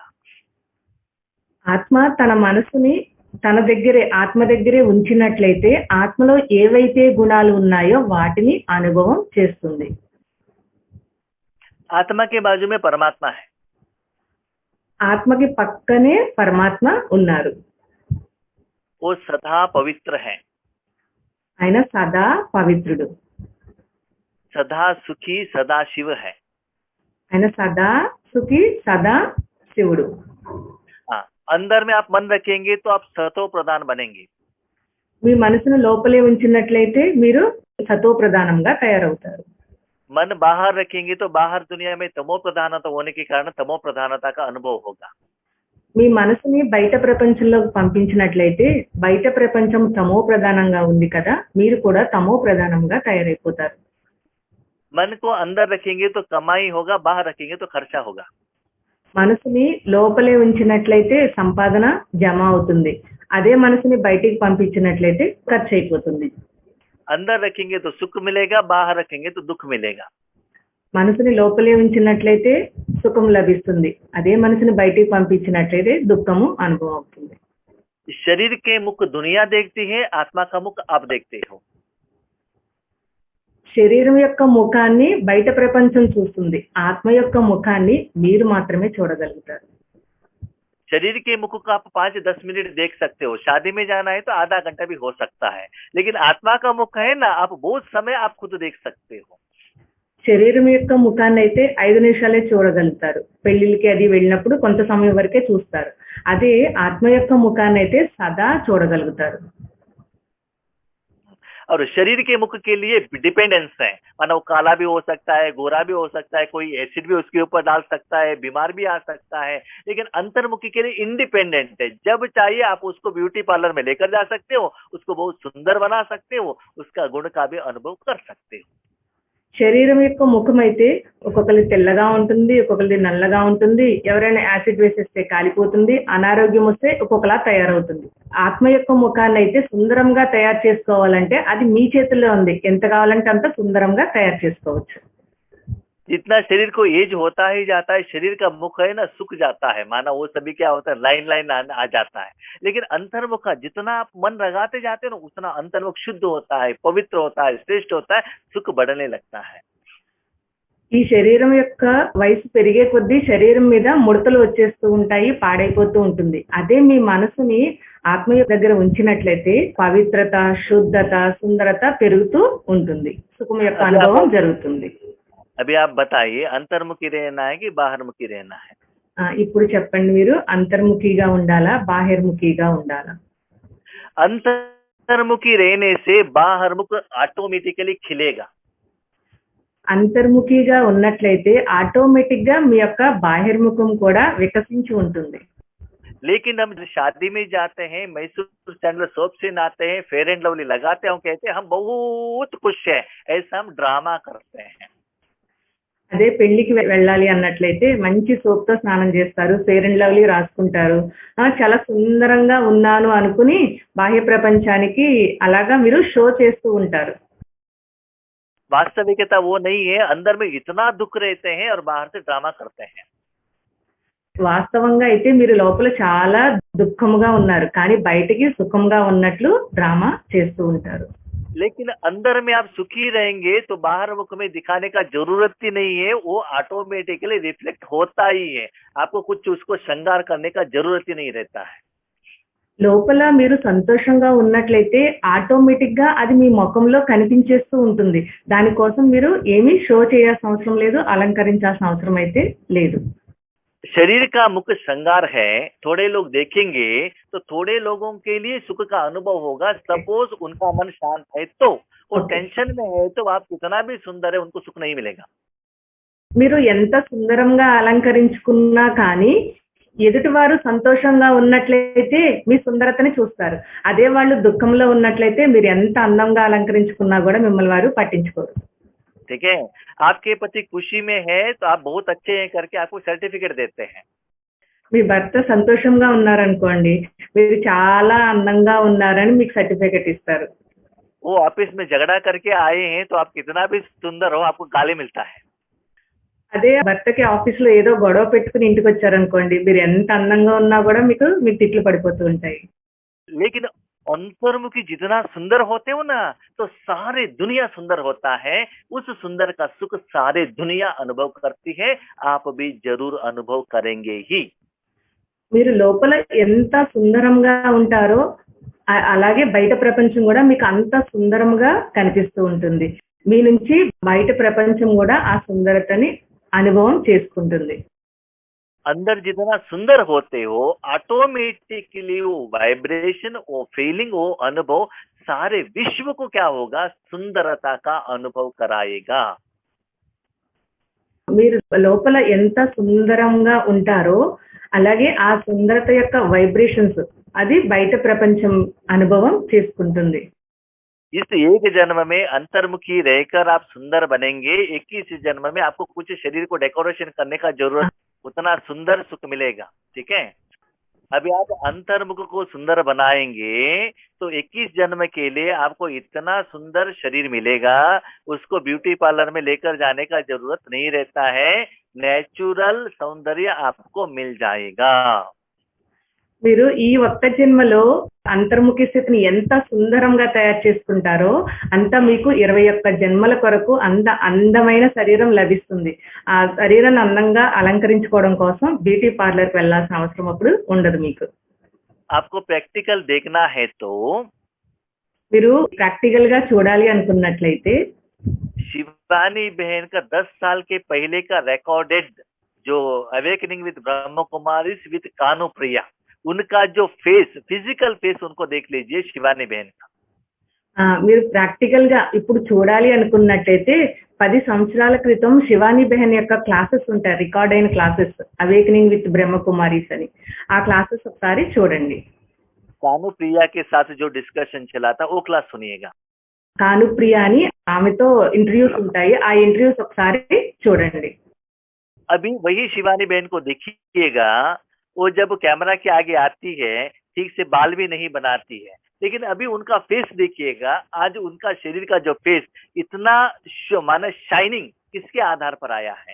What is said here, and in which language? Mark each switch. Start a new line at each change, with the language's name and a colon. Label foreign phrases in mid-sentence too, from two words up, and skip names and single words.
Telugu: ఆత్మ తన మనసుని తన దగ్గరే, ఆత్మ దగ్గరే ఉంచినట్లయితే ఆత్మలో ఏవైతే గుణాలు ఉన్నాయో వాటిని అనుభవం చేస్తుంది.
Hindi: आत्मा के बाजू में परमात्मा है।
Telugu: ఆత్మకి పక్కనే పరమాత్మ ఉన్నారు.
Hindi: वो सदा पवित्र है,
Telugu: ఆయన సదా పవిత్రుడు,
Hindi: सदा सुखी, सदा शिव है।
Telugu: ఆయన సదా సుఖి, సదా శివుడు.
Hindi: हाँ, अंदर में आप मन रखेंगे तो आप सतो प्रधान बनेंगे।
Telugu: మీ మనసును లోపలే ఉంచినట్లయితే మీరు సతో ప్రధానంగా తయారవుతారు.
Hindi: मन बाहर रखेंगे तो बाहर दुनिया में तमो प्रधानता होने के कारण तमो प्रधानता का अनुभव होगा।
Telugu: మీ మనసుని బయట ప్రపంచంలోకి పంపించినట్లయితే బయట ప్రపంచం తమో ప్రధానంగా ఉంది కదా, మీరు కూడా తమో ప్రధానంగా తయారైపోతారు.
Hindi: मन को अंदर रखेंगे तो कमाई होगा, बाहर रखेंगे तो खर्चा होगा।
Telugu: మనసుని లోపలే ఉంచినట్లయితే సంపాదన జమ అవుతుంది. అదే మనసుని బయటికి పంపించినట్లయితే ఖర్చు అయిపోతుంది.
Hindi: अंदर रखेंगे तो सुख मिलेगा, बाहर रखेंगे तो दुख मिलेगा।
Telugu: మనసుని లోపలే ఉంచినట్లయితే సుఖం లభిస్తుంది. అదే మనసుని బయటికి పంపించినట్లయితే దుఃఖము అనుభవం అవుతుంది.
Hindi: शरीर के मुख दुनिया देखती है, आत्मा का मुख आप देखते हो।
Telugu: శరీరం యొక్క ముఖాన్ని బయట ప్రపంచం చూస్తుంది, ఆత్మ యొక్క ముఖాన్ని మీరు మాత్రమే చూడగలుగుతారు.
Hindi: शरीर के मुख को आप 5-10 मिनट देख सकते हो, शादी में जाना है तो आधा घंटा भी हो सकता है, लेकिन आत्मा का मुख है ना, आप बहुत समय आप खुद देख सकते हो।
Telugu: శరీరం యొక్క ముఖాన్ని అయితే 5 నిమిషాలే చూడగలుగుతారు, పెళ్లిళ్ళకి అది వెళ్ళినప్పుడు కొంత సమయం వరకే చూస్తారు. అదే ఆత్మ యొక్క ముఖాన్ని అయితే సదా చూడగలుగుతారు.
Hindi: और शरीर के मुख के लिए डिपेंडेंस है, माना वो काला भी हो सकता है, गोरा भी हो सकता है, कोई एसिड भी उसके ऊपर डाल सकता है, बीमार भी आ सकता है, लेकिन अंतर्मुखी के लिए इंडिपेंडेंट है। जब चाहिए आप उसको ब्यूटी पार्लर में लेकर जा सकते हो, उसको बहुत सुंदर बना सकते हो, उसका गुण का भी अनुभव कर सकते हो।
Telugu: శరీరం యొక్క ముఖం అయితే ఒక్కొక్కరి తెల్లగా ఉంటుంది, ఒక్కొక్కరి నల్లగా ఉంటుంది, ఎవరైనా యాసిడ్ వేసేస్తే కాలిపోతుంది, అనారోగ్యం వస్తే ఒక్కొక్కలా తయారవుతుంది. ఆత్మ యొక్క ముఖాన్ని అయితే సుందరంగా తయారు చేసుకోవాలంటే అది మీ చేతుల్లో ఉంది, ఎంత కావాలంటే అంత సుందరంగా తయారు చేసుకోవచ్చు.
Hindi: जितना शरीर को एज होता ही जाता है, शरीर का मुख है ना सुख जाता है, माना वो सभी क्या होता है,
English: line line
Hindi: आ जाता है, लेकिन अंतर्मुख जितना आप मन लगाते जाते हो ना, उतना अंतर्मुख शुद्ध होता है, पवित्र होता है, श्रेष्ठ होता है, सुख बढ़ने लगता है।
Telugu: ఈ శరీరం యొక్క వయసు పెరిగే కొద్దీ శరీరం మీద ముడతలు వచ్చేస్తూ ఉంటాయి, పాడైపోతూ ఉంటుంది. అదే మీ మనసుని ఆత్మ దగ్గర ఉంచినట్లయితే పవిత్రత, శుద్ధత, సుందరత పెరుగుతూ ఉంటుంది, సుఖం యొక్క అనుభవం జరుగుతుంది.
Hindi: अभी आप बताइए, अंतर्मुखी रहना है कि बाहरमुखी रहना है?
Telugu: ఇప్పుడు చెప్పండి, మీరు అంతర్ముఖిగా ఉండాలా, బాహిర్ముఖిగా ఉండాలా?
Hindi: अंतर्मुखी रहने से बाहरमुख ऑटोमेटिकली खिलेगा।
Telugu: అంతర్ముఖిగా ఉన్నట్లయితే ఆటోమేటిక్ గా మీ యొక్క బాహిర్ముఖం కూడా వికసించి ఉంటుంది.
Hindi: लेकिन हम शादी में जाते हैं, मैसूर सैंडल सोप से नहाते हैं, फेयर एंड लवली लगाते हैं, कहते हैं हम बहुत खुश हैं, ऐसा हम ड्रामा करते हैं।
Telugu: అదే పెళ్లికి వెళ్ళాలి అన్నట్లయితే మంచి సోప్ తో స్నానం చేస్తారు, ఫెయిర్ అండ్ లవ్లీ రాసుకుంటారు, చాలా సుందరంగా ఉన్నాను అనుకుని బాహ్య ప్రపంచానికి అలాగా మీరు షో చేస్తూ ఉంటారు.
Hindi: वास्तविकता वो नहीं है, अंदर में इतना दुख रहते हैं और बाहर से ड्रामा करते हैं।
Telugu: వాస్తవంగా అయితే మీరు లోపల చాలా దుఃఖముగా ఉన్నారు. కానీ బయటికి సుఖంగా ఉన్నట్లు డ్రామా చేస్తూ ఉంటారు.
Hindi: लेकिन अंदर में आप सुखी रहेंगे तो बाहर मुख में दिखाने का जरूरत ही नहीं है, वो ऑटोमेटिकली रिफ्लेक्ट होता ही है। आपको कुछ उसको श्रृंगार करने का जरूरत ही नहीं रहता है।
Telugu: లోపల మీరు సంతోషంగా ఉన్నట్లయితే ఆటోమేటిక్‌గా అది మీ మొఖంలో కనిపించేస్తూ ఉంటుంది. దానికోసం మీరు ఏమీ షో చేయాల్సిన అవసరం లేదు. అలంకరించాల్సిన అవసరం అయితే లేదు.
Hindi: शरीर का मुख्य श्रृंगार है, थोड़े लोग देखेंगे तो थोड़े लोगों के लिए सुख का अनुभव होगा। सपोज उनका मन शांत है तो, वो
English: Okay.
Hindi: टेंशन में है तो आप कितना भी सुंदर है उनको सुख नहीं मिलेगा।
Telugu: మీరు ఎంత సుందరంగా అలంకరించుకున్నా కానీ ఎదుటివారు సంతోషంగా ఉన్నట్లయితే మీ సుందరతని చూస్తారు. అదే వాళ్ళు దుఃఖంలో ఉన్నట్లయితే మీరు ఎంత అందంగా అలంకరించుకున్నా కూడా మిమ్మల్ని వారు పట్టించుకోరు.
Hindi: ठीक है, आपके पति खुशी में है तो आप बहुत अच्छे हैं करके आपको सर्टिफिकेट देते हैं।
Telugu: మీ భర్త సంతోషంగా ఉన్నారనుకోండి, మీరు చాలా అందంగా ఉన్నారని మీకు సర్టిఫికెట్ ఇస్తారు.
Hindi: वो ऑफिस में झगड़ा करके आए हैं तो आप कितना भी सुंदर हो आपको गाली मिलता है।
Telugu: అదే భర్తకి ఆఫీస్‌లో ఏదో గొడవ పెట్టుకుని ఇంటికి వచ్చారనుకోండి, మీరు ఎంత అందంగా ఉన్నా కూడా మీకు తిట్లు పడిపోతూ ఉంటాయి.
Hindi: लेकिन अंतर्मुखी जितना सुंदर होते हो ना तो सारे दुनिया सुंदर होता है। उस सुंदर का सुख सारे दुनिया अनुभव करती है, आप भी जरूर अनुभव करेंगे ही।
Telugu: మీరు లోపల ఎంత సుందరంగా ఉంటారో అలాగే బయట ప్రపంచం కూడా మీకు అంత సుందరంగా కనిపిస్తూ ఉంటుంది. మీ నుంచి బయట ప్రపంచం కూడా ఆ సుందరతని అనుభవం చేసుకుంటుంది.
Hindi: अंदर जितना सुंदर होते हो ऑटोमेटिकली वो वाइब्रेशन, वो फीलिंग, वो अनुभव सारे विश्व को क्या होगा, सुंदरता का अनुभव कराएगा।
Telugu: మీరు లోపల ఎంత సుందరంగా ఉంటారో అలాగే ఆ సుందరత యొక్క వైబ్రేషన్స్ అది బయట ప్రపంచం అనుభవం చేసుకుంటుంది.
Hindi: इस एक जन्म में अंतर्मुखी रहकर आप सुंदर बनेंगे, 21 जन्म में आपको कुछ शरीर को डेकोरेशन करने का जरूरत, उतना सुंदर सुख मिलेगा। ठीक है, अभी आप अंतर्मुख को सुंदर बनाएंगे तो 21 जन्म के लिए आपको इतना सुंदर शरीर मिलेगा, उसको ब्यूटी पार्लर में लेकर जाने का जरूरत नहीं रहता है, नेचुरल सौंदर्य आपको मिल जाएगा।
Telugu: మీరు ఈ ఒక్క జన్మలో అంతర్ముఖి స్థితిని ఎంత సుందరంగా తయారు చేసుకుంటారో అంత మీకు 21 జన్మల కొరకు అంత అందమైన శరీరం లభిస్తుంది. ఆ శరీరాన్ని అందంగా అలంకరించుకోవడం కోసం బ్యూటీ పార్లర్కి వెళ్ళాల్సిన అవసరం అప్పుడు ఉండదు మీకు.
Hindi: आपको प्रैक्टिकल देखना है तो
Telugu: మీరు ప్రాక్టికల్ గా చూడాలి అనుకున్నట్లయితే
Hindi: शिवानी बहन का 10 साल के पहले का रिकॉर्डेड जो अवेकनिंग विद ब्रह्म कुमारी विद कानू प्रिया, उनका जो फेस,
English: physical face
Hindi: उनको देख लीजिए शिवानी बहन का।
Telugu: మీరు ప్రాక్టికల్ గా ఇప్పుడు చూడాలి అనుకున్నట్లయితే 10 సంవత్సరాల క్రితం శివాని బెహన్ యొక్క క్లాసెస్ ఉంటాయి, రికార్డ్ అయిన క్లాసెస్, అవేకనింగ్ విత్ బ్రహ్మకుమారీస్ అని. ఆ క్లాసెస్ ఒకసారి చూడండి.
Hindi: कानू प्रिया के साथ जो डिस्कशन चला था वो क्लास सुनिएगा।
Telugu: కానుప్రియ అని ఆమెతో ఇంటర్వ్యూస్ ఉంటాయి, ఆ ఇంటర్వ్యూస్ ఒకసారి చూడండి.
Hindi: अभी वही शिवानी बहन को देखिएगा, वो जब कैमरा के आगे आती है ठीक से बाल भी नहीं बनाती है, लेकिन अभी उनका फेस देखिएगा, आज उनका शरीर का जो फेस इतना माना शाइनिंग किसके आधार पर आया है।